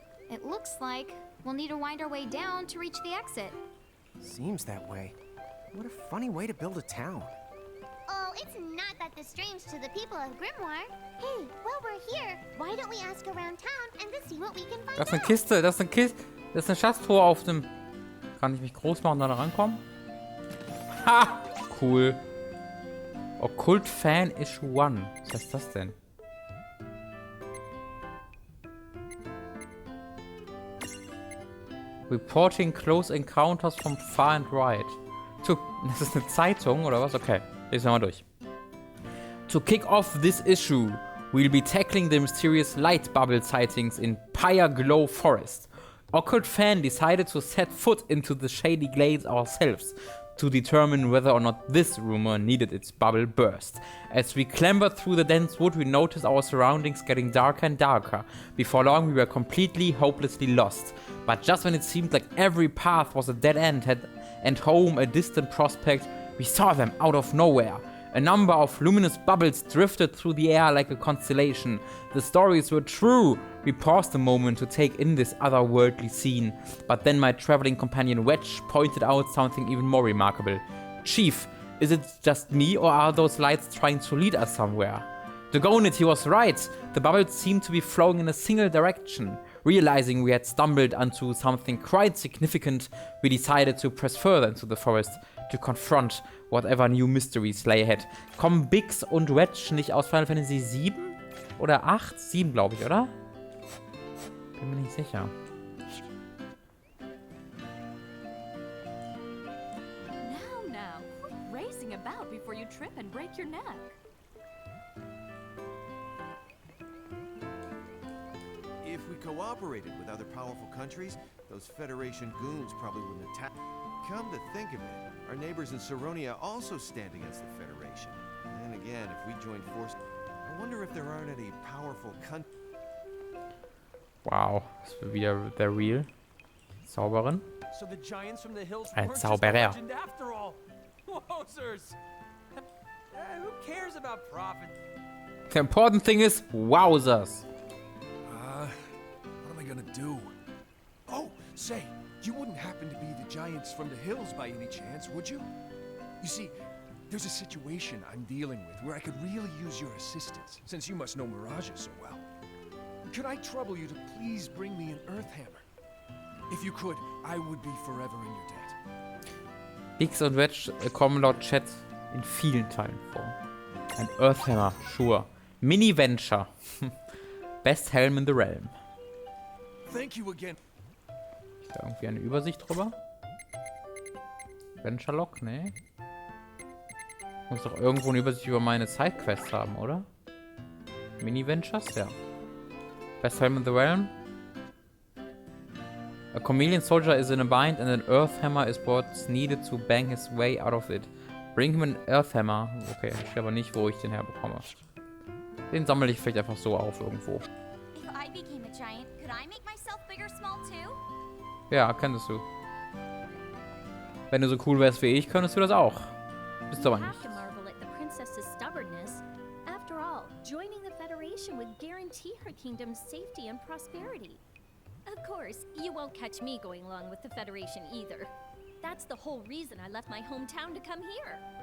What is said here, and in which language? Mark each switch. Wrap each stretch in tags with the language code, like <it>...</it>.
<en>It looks like we'll need to wind our way down to reach the exit. Seems that way. What a funny way to build a town. Oh, it's not that strange to the people of Grimoire. Hey, while we're here, why don't we ask around town and to see what we can find</en> <de>Das ist eine</de> <en>out?</en> <de>Kiste, das ist eine Kiste. Das ist eine Schatztruhe auf dem... Kann ich mich groß machen und da rankommen? Ha! Cool. Occult Fan Issue 1. Was heißt das denn?</de> <en>Reporting close encounters from far and right.</en> <de>Das ist eine Zeitung oder was? Okay, lesen wir mal durch.</de> <en>To kick off this issue, we'll be tackling the mysterious light bubble sightings in Pyre Glow Forest. Occult Fan decided to set foot into the shady glades ourselves to determine whether or not this rumor needed its bubble burst. As we clambered through the dense wood, we noticed our surroundings getting darker and darker. Before long, we were completely, hopelessly lost. But just when it seemed like every path was a dead end and home a distant prospect, we saw them out of nowhere. A number of luminous bubbles drifted through the air like a constellation. The stories were true. We paused a moment to take in this otherworldly scene, but then my traveling companion Wedge pointed out something even more remarkable. Chief, is it just me or are those lights trying to lead us somewhere? Doggone it, he was right. The bubbles seemed to be flowing in a single direction. Realizing we had stumbled onto something quite significant, we decided to press further into the forest to confront whatever new mysteries lay ahead.</en> <de>Kommen Biggs und Wedge nicht aus Final Fantasy 7 oder 8? 7, glaube ich, oder? Bin mir nicht sicher.</de> <en>Now, quit racing about before you trip and break your neck. If we cooperated with other powerful countries, those Federation goons probably wouldn't attack. Come to think of it, our neighbors in Saronia also stand against the Federation. And again, if we join forces, I wonder if there aren't any powerful countries.</en> <de>Wow, das wird wieder der Real. Zauberin.</de> <en>So the giants from the hills</en> <de>Ein</de> <en>weren't just a</en> <de>Zauberer.</de> <en>legend after all. Wowzers! Who cares about profit? The important thing is, wowzers. What am I gonna do? Oh, say, you wouldn't happen to be the giants from the hills by any chance, would you? You see, there's a situation I'm dealing with where I could really use your assistance, since you must know mirages so well. Could I trouble you to please bring me an earth hammer? If you could, I would be forever in your debt.</en> <de>Biggs und Wedge kommen laut Chat in vielen Teilen vor. Ein</de> <en>Earthhammer, sure. Mini-Venture. Best Helm in the Realm. Thank you again.</en> <de>Ist da irgendwie eine Übersicht drüber? Venture Log? Nee. Muss doch irgendwo eine Übersicht über meine Sidequests haben, oder?</de> <en>Mini-Ventures? Ja. Best Helm in the Realm. A chameleon soldier is in a bind and an earth hammer is what's needed to bang his way out of it. Bring him an earth hammer.</en> <de>Okay, ich weiß aber nicht, wo ich den herbekomme. Den sammle ich vielleicht einfach so auf irgendwo. If I became a giant, could I make myself big or small too? Ja, könntest du. Wenn du so cool wärst wie ich, könntest du das auch. Bist du aber</de> <en>You</en> <de>nicht.</de> <en>have to marvel at the princess's stubbornness. After all, joining the Federation would guarantee her kingdom's safety and prosperity. Of course, you won't catch me going along with the Federation either. That's the whole reason I left my hometown to come here.</en>